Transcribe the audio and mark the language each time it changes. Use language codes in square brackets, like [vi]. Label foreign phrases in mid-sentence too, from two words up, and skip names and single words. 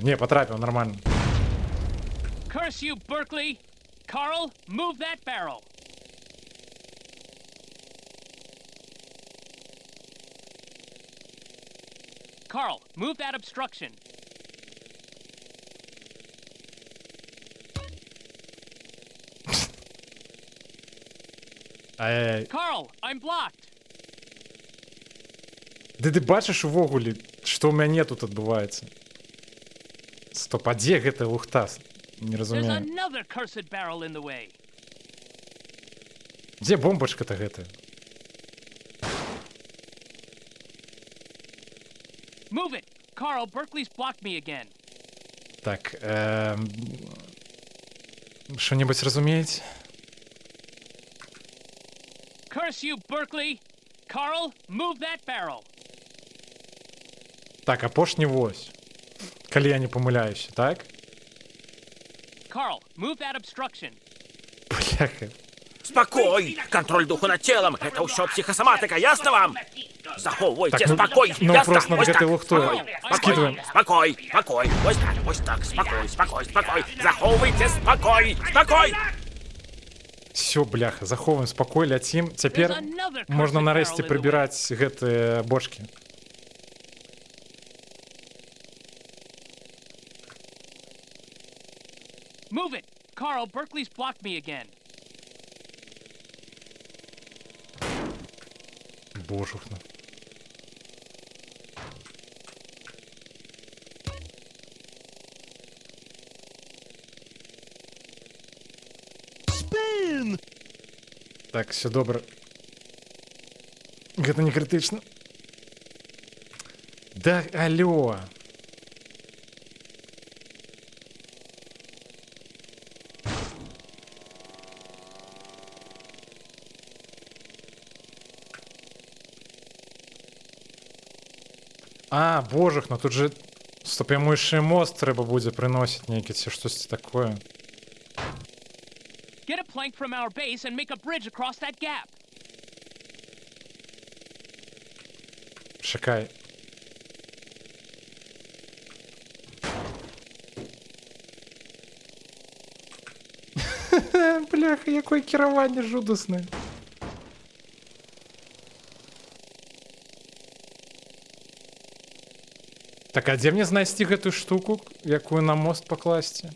[be] Не, патрапіў, нормально. [en] Curse you, Berkeley. Carl, move that barrel. Carl, move that obstruction. Ай-яй-яй. Carl, I'm blocked. [be] Ды ты бачыш увогуле, што ў мяне тут адбываецца? Стоп, а дзе гэта лухта? Не [en] There's [be] разумею. [en] another cursed barrel in the way. [be] Дзе бомбачка-то гэтая? [en] Move it. Carl, Berkeley's blocked me again. [be] Так, што-небудзь разумееце? [en] Curse you, Berkeley. Carl, move that barrel. [be] Так, апошні вось. Калі я не памыляюся, так? [en] Carl, move that obstruction. [be] Бляха. [ru] Спокой! Контроль духу над телом! [be] Это ўсё психосоматика, ясно вам? Захоўвайце Так, ну, спокой! ну, Ясно? просто над Вось гэтай так. лухтой скидываем. [ru] Спокой, спокой! Вось так, спокой, спокой, спокой! [be] Захоўвайце спокой! Спокой! Всё, бляха, захоўваем спакой, ляцім. Цяпер можна нарэшце прыбіраць гэтыя бочкі. [en] Move it. Carl, Berkeley's blocked me again. [be] Божухна. [en] Spin! [be] Так, все добра. Гэта не крытычна. Да, алло. А, божах, ну тут же... Стоп, яму яшчэ мост трэба будзе прыносіць нейкі ці штосьці такое. [en] Get a plank from our base and make a bridge across that gap. [be] Чакай. бляха, якое керование жудасне. Так, а где мне знайсці гэтую штуку, якую на мост покласти?